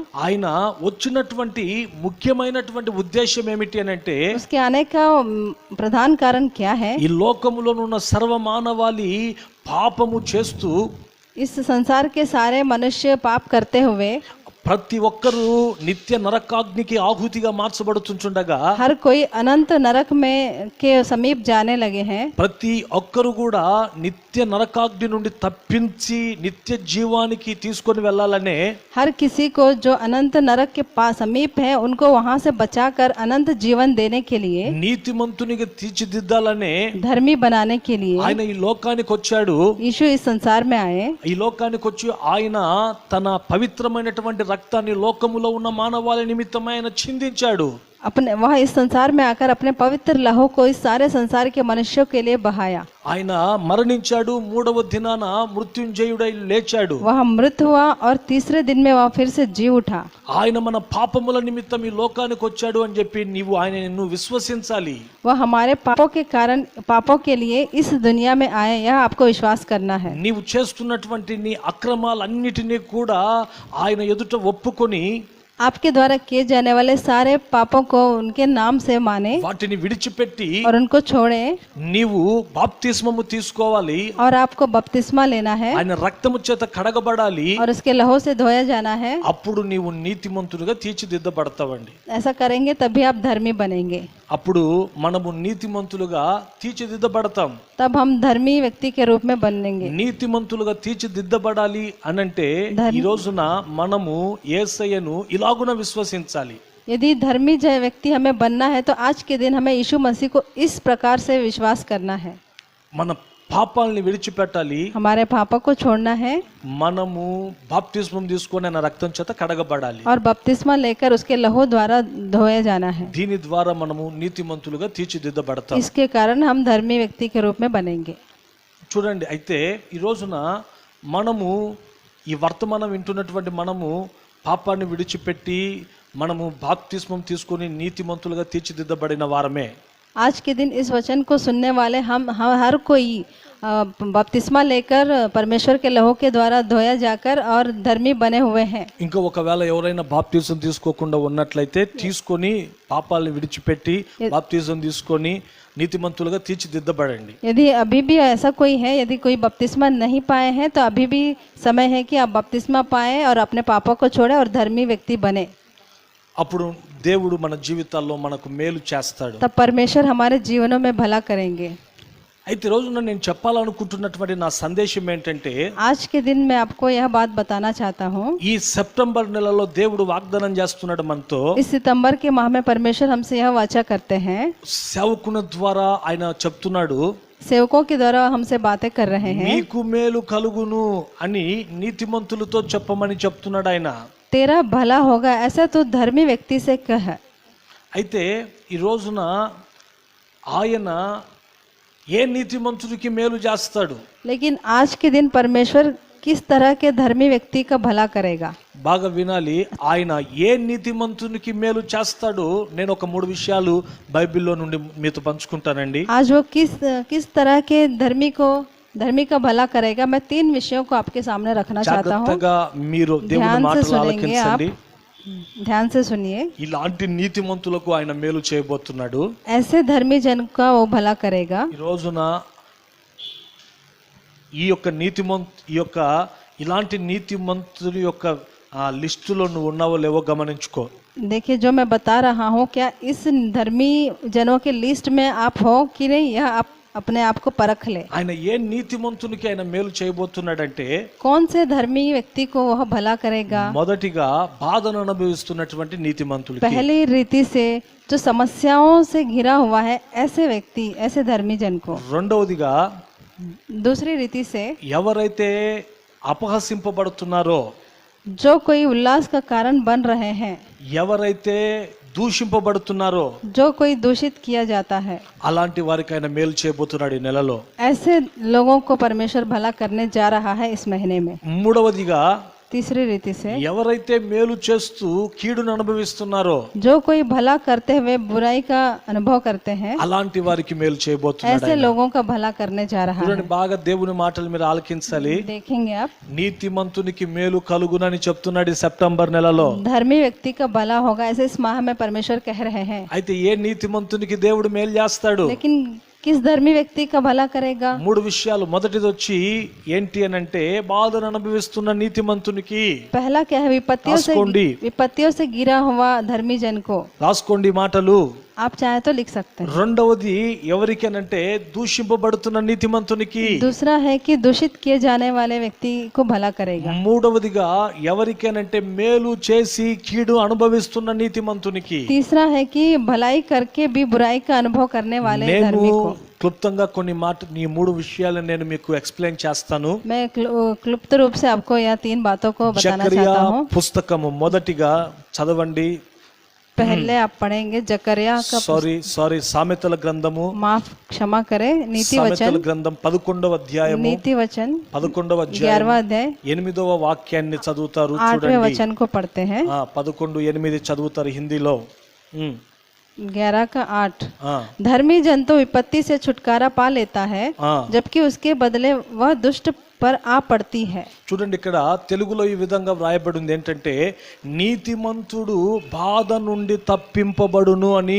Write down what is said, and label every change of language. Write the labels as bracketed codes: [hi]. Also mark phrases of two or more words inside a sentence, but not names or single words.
[te] ఆయన వచ్చినటువంటి ముఖ్యమైనటువంటి ఉద్దేశం ఏమిటి అని అంటే, [hi] उसके आने का प्रधान कारण क्या है? [te] ఈ లోకములో ఉన్న సర్వ మానవాళి పాపము చేస్తూ [hi] इस संसार के सारे मनुष्य पाप करते हुए [te] ప్రతి ఒక్కరూ నిత్య నరకాగ్నికి ఆహుతిగా మార్చబడుతుండగా, [hi] हर कोई अनंत नरक में के समीप जाने लगे हैं। [te] ప్రతి ఒక్కరు కూడా నిత్య నరకాగ్ని నుండి తప్పించి నిత్య జీవానికి తీసుకొని వెళ్ళాలనే, [hi] हर किसी को जो अनंत नरक के पास समीप है उनको वहां से बचाकर अनंत जीवन देने के लिए, [te] నీతిమంతునిగా తీర్చిదిద్దాలనే [hi] धर्मी बनाने के लिए [te] ఆయన ఈ లోకానికి వచ్చాడు. [hi] यीशु इस संसार में आए। [te] ఈ లోకానికి వచ్చి ఆయన తన పవిత్రమైనటువంటి రక్తాన్ని లోకములో ఉన్న మానవాళి నిమిత్తమై ఆయన చిందించాడు. [hi] अपने वह इस संसार में आकर अपने पवित्र लहू को इस सारे संसार के मनुष्यों के लिए बहाया। [te] ఆయన మరణించాడు, మూడవ దినాన మృత్యుంజయుడై లేచాడు. [hi] वह मृत हुआ और तीसरे दिन में वह फिर से जी उठा। [te] ఆయన మన పాపముల నిమిత్తం ఈ లోకానికి వచ్చాడు అని చెప్పి నీవు ఆయనను విశ్వసించాలి. [hi] वह हमारे पापों के कारण पापों के लिए इस दुनिया में आए, यह आपको विश्वास करना है। [te] నీవు చేస్తున్నటువంటి నీ అక్రమాలన్నిటినీ కూడా ఆయన ఎదుట ఒప్పుకొని [hi] आपके द्वारा किए जाने वाले सारे पापों को उनके नाम से माने [te] వాటిని విడిచిపెట్టి [hi] और उनको छोड़े, [te] నీవు బాప్తిస్మము తీసుకోవాలి. [hi] और आपको बपतिस्मा लेना है [te] ఆయన రక్తము చేత కడగబడాలి. [hi] और उसके लहू से धोया जाना है। [te] అప్పుడు నీవు నీతిమంతుడిగా తీర్చిదిద్దబడతావండి. [hi] ऐसा करेंगे तभी आप धर्मी बनेंगे। [te] అప్పుడు మనము నీతిమంతులుగా తీర్చిదిద్దబడతాం. [hi] तब हम धर्मी व्यक्ति के रूप में बनेंगे। [te] నీతిమంతులుగా తీర్చిదిద్దబడాలి అనంటే ఈ రోజున మనము యేసయ్యను ఇలాగున విశ్వసించాలి. [hi] यदि धर्मी जय व्यक्ति हमें बनना है तो आज के दिन हमें यीशु मसीह को इस प्रकार से विश्वास करना है। [te] మన పాపాలని విడిచిపెట్టాలి. [hi] हमारे पापों को छोड़ना है [te] మనము బాప్తిస్మం తీసుకొని ఆయన రక్తం చేత కడగబడాలి. [hi] और बपतिस्मा लेकर उसके लहू द्वारा धोया जाना है। [te] దీని ద్వారా మనము నీతిమంతులుగా తీర్చిదిద్దబడతాం. [hi] इसके कारण हम धर्मी व्यक्ति के रूप में बनेंगे। [te] చూడండి, అయితే ఈ రోజున మనము ఈ వర్తమానం వింటున్నటువంటి మనము పాపాన్ని విడిచిపెట్టి మనము బాప్తిస్మం తీసుకొని నీతిమంతులుగా తీర్చిదిద్దబడిన వారమే. [hi] आज के दिन इस वचन को सुनने वाले हम हर कोई बपतिस्मा लेकर परमेश्वर के लहू के द्वारा धोया जाकर और धर्मी बने हुए हैं। [te] ఇంకా ఒకవేళ ఎవరైనా బాప్తిజం తీసుకోకుండా ఉన్నట్లయితే తీసుకొని పాపాలను విడిచిపెట్టి బాప్తిజం తీసుకొని నీతిమంతులుగా తీర్చిదిద్దబడండి. [hi] यदि अभी भी ऐसा कोई है, यदि कोई बपतिस्मा नहीं पाए हैं तो अभी भी समय है कि आप बपतिस्मा पाएं और अपने पापों को छोड़ें और धर्मी व्यक्ति बने। [te] అప్పుడు దేవుడు మన జీవితాల్లో మనకు మేలు చేస్తాడు. [hi] तब परमेश्वर हमारे जीवनों में भला करेंगे। [te] అయితే రోజున నేను చెప్పాలనుకుంటున్నటువంటి నా సందేశం ఏంటంటే, [hi] आज के दिन मैं आपको यह बात बताना चाहता हूँ। [te] ఈ సెప్టెంబర్ నెలలో దేవుడు వాగ్దానం చేస్తున్నాడు మనతో. [hi] इस सितंबर के माह में परमेश्वर हमसे यह वाचा करते हैं, [te] సేవకుని ద్వారా ఆయన చెప్తున్నాడు, [hi] सेवकों के द्वारा हमसे बातें कर रहे हैं। [te] మీకు మేలు కలుగును అని నీతిమంతులతో చెప్పమని చెప్తున్నాడు ఆయన. [hi] तेरा भला होगा ऐसा तो धर्मी व्यक्ति से कह। [te] అయితే ఈ రోజున ఆయన ఏ నీతిమంతుడికి మేలు చేస్తాడు? [hi] लेकिन आज के दिन परमेश्वर किस तरह के धर्मी व्यक्ति का भला करेगा? [te] బాగా వినాలి. ఆయన ఏ నీతిమంతునికి మేలు చేస్తాడు? నేను ఒక 3 విషయాలు బైబిల్లో నుండి మీతో పంచుకుంటానండి. [hi] आज वो किस तरह के धर्मी का भला करेगा, मैं 3 विषयों को आपके सामने रखना चाहता हूँ। [te] జాగ్రత్తగా మీరు దేవుని మాటలు ఆలకించండి. [hi] ध्यान से सुनिए। [te] ఇలాంటి నీతిమంతులకు ఆయన మేలు చేయబోతున్నాడు. [hi] ऐसे धर्मी जन का वो भला करेगा। [te] ఈ రోజున ఇలాంటి నీతిమంతుల యొక్క లిస్టులో నువ్వు ఉన్నావో లేవో గమనించుకో. [hi] देखिए, जो मैं बता रहा हूँ क्या इस धर्मी जनों के लिस्ट में आप हो कि नहीं, यह आप अपने आप को परख ले। [te] ఆయన ఏ నీతిమంతునికి ఆయన మేలు చేయబోతున్నాడంటే, [hi] कौन से धर्मी व्यक्ति को वह भला करेगा? [te] మొదటిగా బాధను అనుభవిస్తున్నటువంటి నీతిమంతుడికి, [hi] पहली रीति से जो समस्याओं से घिरा हुआ है ऐसे व्यक्ति, ऐसे धर्मी जन को। [te] రెండవదిగా [hi] दूसरी रीति से [te] ఎవరైతే అపహసింపబడుతున్నారో, [hi] जो कोई उल्लास का कारण बन रहे हैं, [te] ఎవరైతే దూషింపబడుతున్నారో, [hi] जो कोई दूषित किया जाता है, [te] అలాంటి వారికి ఆయన మేలు చేయబోతున్నాడు ఈ నెలలో. [hi] ऐसे लोगों को परमेश्वर भला करने जा रहा है इस महीने में। [te] మూడవదిగా [hi] तीसरी रीति से [te] ఎవరైతే మేలు చేస్తూ కీడును అనుభవిస్తున్నారో [hi] जो कोई भला करते हुए बुराई का अनुभव करते हैं [te] అలాంటి వారికి మేలు చేయబోతున్నాడు [hi] ऐसे लोगों का भला करने जा रहा है। [te] చూడండి బాగా దేవుని మాటలు మీరు ఆలకించాలి [hi] देखेंगे आप, [te] నీతిమంతునికి మేలు కలుగునని చెప్తున్నాడు ఈ సెప్టెంబర్ నెలలో [hi] धर्मी व्यक्ति का भला होगा ऐसे इस माह में परमेश्वर कह रहे हैं। [te] అయితే ఏ నీతిమంతునికి దేవుడు మేలు చేస్తాడు [hi] लेकिन किस धर्मी व्यक्ति का भला करेगा? [te] మూడు విషయాలు మొదటిది వచ్చి ఏంటి అని అంటే బాధను అనుభవిస్తున్న నీతిమంతునికి [hi] पहला क्या है? विपत्तियों से गिरा हुआ धर्मी जन को। [te] రాసుకోండి మాటలు [hi] आप चाहे तो लिख सकते हैं। [te] రెండవది ఎవరికేనంటే దూషింపబడుతున్న నీతిమంతునికి [hi] दूसरा है कि दूषित किए जाने वाले व्यक्ति को भला करेगा। [te] మూడవదిగా ఎవరికేనంటే మేలు చేసి కీడు అనుభవిస్తున్న నీతిమంతునికి [hi] तीसरा है कि भलाई करके भी बुराई का अनुभव करने वाले [te] నేను [hi] धर्मी को। [te] క్లుప్తంగా కొన్ని ఈ మూడు విషయాలను నేను మీకు ఎక్స్ప్లెయిన్ చేస్తాను। [hi] मैं क्लुप्त रूप से आपको यह तीन बातों को बताना [te] జకర్యా [hi] चाहता हूँ। [te] పుస్తకము మొదటిగా చదవండి। [hi] पहले आप पढ़ेंगे जकर्या का [te] సారీ సామెతల గ్రంథము, [hi] माफ क्षमा करें, नीति [te] సామెతల [hi] वचन, [te] గ్రంథం 11వ అధ్యాయము, [hi] नीति वचन [te] 11వ అధ్యాయం [hi] 11वां अध्याय [te] 8వ వాక్యాన్ని చదువుతారు [hi] 8वें [te] చూడండి। [hi] वचन को पढ़ते हैं। [te] 11:8 చదువుతారు హిందీలో। [hi] 11 का 8। धर्मी जन तो विपत्ति से छुटकारा पा लेता है, जबकि उसके बदले वह दुष्ट पर आ पड़ती है। [te] చూడండి ఇక్కడ తెలుగులో ఈ విధంగా వ్రాయబడింది ఏంటంటే నీతిమంతుడు బాధ నుండి తప్పింపబడును అని।